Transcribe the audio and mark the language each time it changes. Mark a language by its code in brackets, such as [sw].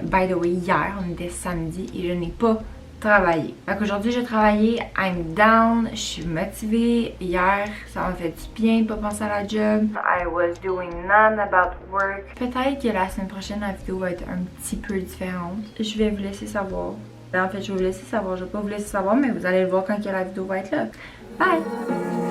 [en] By the way, [fr] hier, on était samedi et je n'ai pas travaillé. Fait qu'aujourd'hui, j'ai travaillé, [en] I'm down, [fr] je suis motivée. Hier, ça m'a fait du bien de pas penser à la job. [en] I was doing none about work. [fr] Peut-être que la semaine prochaine, la vidéo va être un petit peu différente. Je vais vous laisser savoir. En fait, je vais vous laisser savoir. Je vais pas vous laisser savoir, mais vous allez le voir quand la vidéo va être là. Bye!